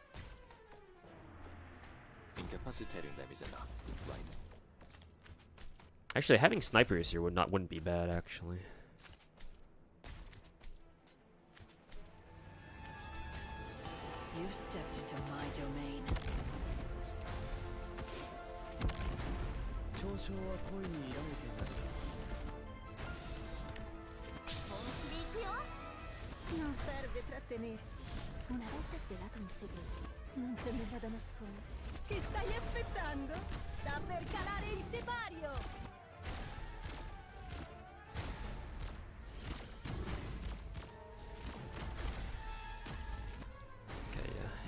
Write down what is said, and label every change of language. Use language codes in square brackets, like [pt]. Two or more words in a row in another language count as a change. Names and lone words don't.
[en] Incapacitating them is enough, right? Actually, having snipers here wouldn't be bad. Actually, You stepped into my domain. [ja] 嘲笑は恋に挑めてない。 [it] Non serve trattenersi. Una volta svelato un segreto, non c'è nulla da nascondere. Che stai aspettando? Sta per calare il sipario! [en] okay, yeah.